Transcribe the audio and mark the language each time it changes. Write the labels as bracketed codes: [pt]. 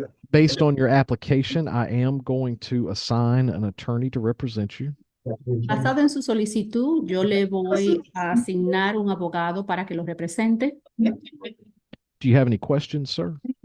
[en] Based on your application, I am going to assign an attorney to represent you. [es] Basado en su solicitud, yo le voy a asignar un abogado para que lo represente. [en] Do you have any questions, sir?